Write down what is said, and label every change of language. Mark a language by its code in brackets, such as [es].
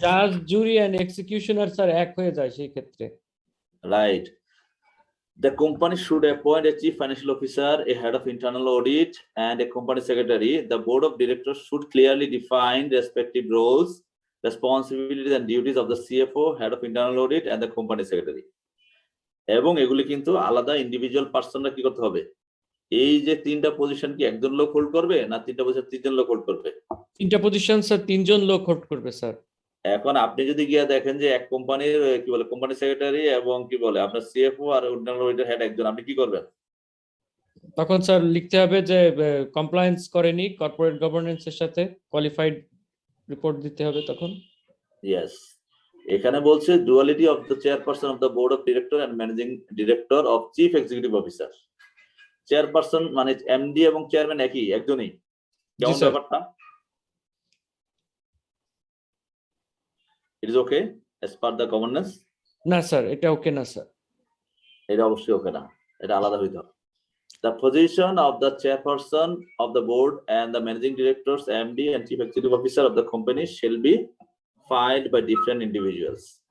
[bn] জাজ, জুরি and এক্সিকিউশনার sir এক হয়ে যায় সেই ক্ষেত্রে। [en] Right. The company should appoint a chief financial officer, a head of internal audit, and a company secretary. The board of directors should clearly define respective roles, responsibilities, and duties of the CFO, head of internal audit, and the company secretary. [bn] এবং এগুলি কিন্তু আলাদা individual পার্সনরা কি করতে হবে। এই যে তিনটা পজিশন কি একজন লোক হোল্ড করবে, না তিনটা পজিশন তিনজন লোক হোল্ড করবে? তিনটা পজিশন স্যার 3 জন লোক হোল্ড করবে স্যার। এখন আপনি যদি গিয়ে দেখেন যে এক কোম্পানির কি বলে কোম্পানি সেক্রেটারি এবং কি বলে আপনার সিএফও আর ইন্টারনাল অডিটর হেড একজন, আপনি কি করবেন? তখন স্যার লিখতে হবে যে কমপ্লায়েন্স করেনি কর্পোরেট গভর্নেন্স এর সাথে, কোয়ালিফাইড রিপোর্ট দিতে হবে তখন। [en] yes, [bn] এখানে বলছে [en] Duality of the chairperson of the board of director and managing director of chief executive officer. [bn] Chairperson মানে এমডি এবং চেয়ারম্যান একই, একজনই। কেমন স্যার। ব্যাপারটা? [en] It is okay as per the governance? [bn] না স্যার, এটা ওকে না স্যার। এটা অবশ্যই ওকে না, এটা আলাদা হইতে হবে। [en] The position of the chairperson of the board and the managing directors, MD and chief executive officer of the company shall be filed by different individuals.